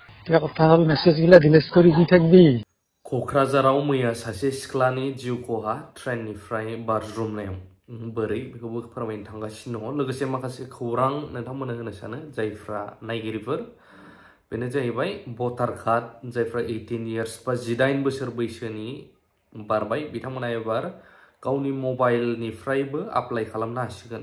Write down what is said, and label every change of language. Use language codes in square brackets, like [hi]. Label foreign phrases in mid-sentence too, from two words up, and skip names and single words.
[as] এতিয়া কথা হ'ল মেছেজগিলা ডিলিট কৰি দি থাকবি। [brx] क'क्राझाराव मैया सासे सिख्लानि जिउ खहा ट्रेननिफ्राय बारज्रुमनायाव बोरै बेखौबो फोरमायनो थांगासिनो दङ। लोगोसे माखासे खौरां नोंथांमोननो होनो सानो जायफ्रा नायगिरिफोर बेनो जाहैबाय भटार कार्ड जायफ्रा 18 इयार्स बा 18 बोसोर बैसोनि बारबाय बिथांमोना एबार गावनि मबाइलनिफ्रायबो एप्लाइ खालामनो हासिगोन।